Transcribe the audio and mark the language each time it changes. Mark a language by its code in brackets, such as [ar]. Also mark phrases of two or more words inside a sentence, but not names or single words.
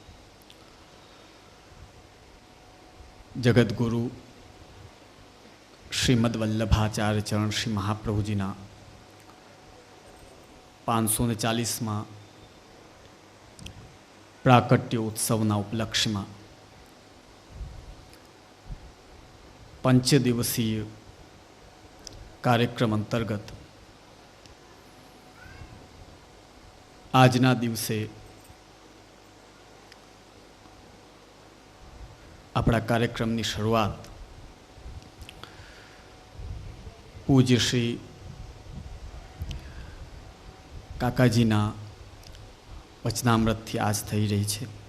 [gu] જગતગુરુ શ્રીમદ વલ્લભાચાર્ય ચરણ શ્રી મહાપ્રભુજીના 540માં પ્રાકટ્યોત્સવના ઉપલક્ષ્યમાં પંચદિવસીય કાર્યક્રમ અંતર્ગત આજના દિવસે આપણા કાર્યક્રમની શરૂઆત પૂજ્ય શ્રી કાકાજીના વચનામૃતથી આજ થઈ રહી છે।